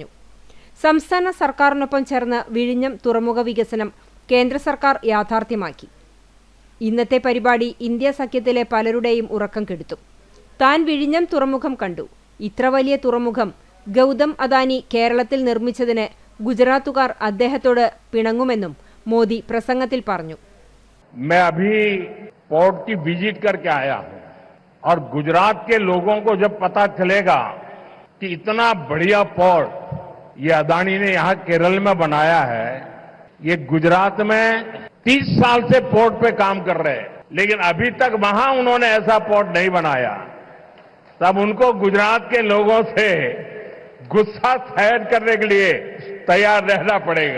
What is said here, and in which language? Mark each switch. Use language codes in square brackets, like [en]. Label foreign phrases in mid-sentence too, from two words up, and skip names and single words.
[ml] സംസ്ഥാന സർക്കാരിനൊപ്പം ചേർന്ന് വിഴിഞ്ഞം തുറമുഖ വികസനം കേന്ദ്ര സർക്കാർ യാഥാർത്ഥ്യമാക്കി. ഇന്നത്തെ പരിപാടി ഇന്ത്യ സഖ്യത്തിലെ പലരുടെയും ഉറക്കം കെടുത്തും. താൻ വിഴിഞ്ഞം തുറമുഖം കണ്ടു. ഇത്ര വലിയ തുറമുഖം ഗൗതം അദാനി കേരളത്തിൽ നിർമ്മിച്ചതിന് ഗുജറാത്തുകാർ അദ്ദേഹത്തോട് പിണങ്ങുമെന്നും മോദി പ്രസംഗത്തിൽ പറഞ്ഞു. [hi] पोर्ट की विजिट करके आया हूं और गुजरात के लोगों को जब पता चलेगा कि इतना बढ़िया पोर्ट ये अदानी ने यहां केरल में बनाया है, ये गुजरात में 30 साल से पोर्ट पे काम कर रहे हैं लेकिन अभी तक वहां उन्होंने ऐसा पोर्ट नहीं बनाया, तब उनको गुजरात के लोगों से गुस्सा शायद करने के लिए तैयार रहना पड़ेगा.